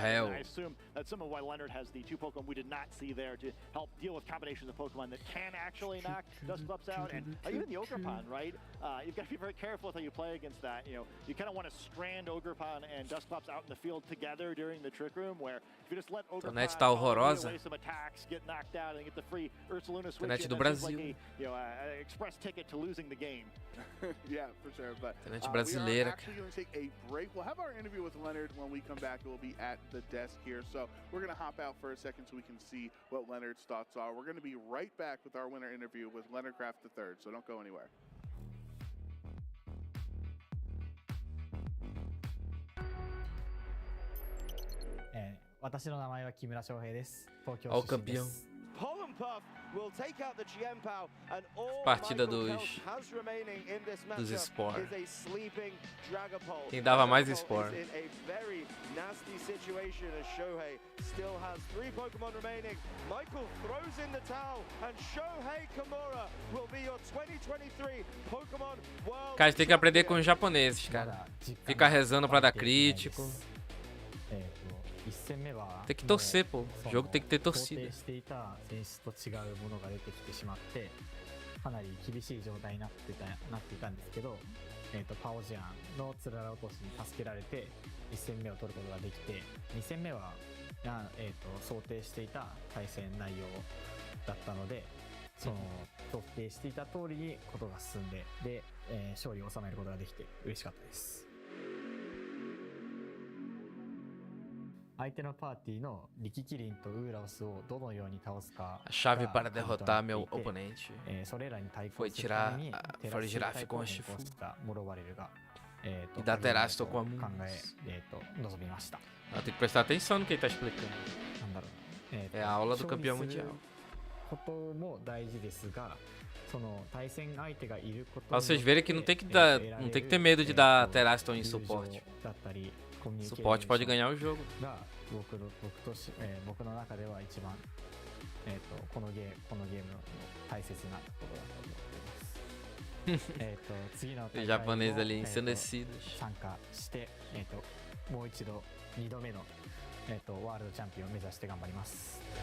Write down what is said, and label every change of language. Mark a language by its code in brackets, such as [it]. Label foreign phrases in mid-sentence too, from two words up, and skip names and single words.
[en] And I assume that's some of why Leonard has the two Pokemon we did not see there to help deal with combinations of Pokemon that can actually knock Dusclops out, and even the Ogerpon, right? You've got to be very careful with how you play against that. You kind of want to strand Ogerpon and Dusclops out in the field together during the trick room, where if you just let Ogerpon [pt] internet tá horrorosa. [en] away some attacks, get knocked out, and get the free Ursaluna switch [pt] Internet [en] in, [pt] do [en] that's [pt] Brasil. [en] like an express ticket to losing the game. Yeah, for sure. But [pt] internet [en] we are [pt] brasileira. [en] actually going to take a break. We'll have our interview with Leonard when we come back. It will be at the desk here. So we're going to hop out for a second so we can see what Leonard's thoughts are. We're going to be right back with our winner interview with Leonard Kraft III. So don't go anywhere. [ja] 私の名前は木村翔平です。東京 [pt] Ó o [ja] 出身で [pt] campeão. [ja] す。 [pt] Partida dos Spore. Quem dava mais Spore. Cara, tem que aprender com os japoneses, cara. Ficar rezando pra dar crítico. Tem que torcer, pô. O jogo tem que ter torcida. [ja] かなり厳しい状態になっていたんですけど、パオジアンのつらら落としに助けられて1戦目を取ることができて、2戦目は想定していた対戦内容だったので、その想定していた通りにことが進んで、勝利を収めることができて嬉しかったです。相手のパーティーのリキキリンとウーラオスをどのように倒すか [pt] A chave para derrotar meu oponente [ja] それらに対抗 [pt] foi [ja] するために [pt] tirar [ja] テ [pt] a [ja] ラス [pt] Florigiraf [ja] タイプ [pt] com [ja] を [pt] a [ja] 変 [pt] Shifu [ja] 更したモロバレルが [pt] e da Terasto com a [ja] 考 [pt] Moon. [ja] え臨みました。 [pt] Tem que prestar atenção no que ele tá explicando. [ja] なんだろう、 [pt] É a aula do campeão mundial. [ja] ことも大事ですが、その対戦相手がいること [pt] Pra vocês verem que não tem que dar, não tem que ter medo de dar Teraston em suporte. [ja] だったりコミュニケーション [pt] Suporte pode ganhar o jogo. [ja] が僕の中では一番、このゲームの大切なところだと思っています。次の大会 [pt] Japoneses [ja] も [pt] ali ensandecidos. [ja] 参加して、もう一度2度目の、ワールドチャンピオンを目指して頑張ります。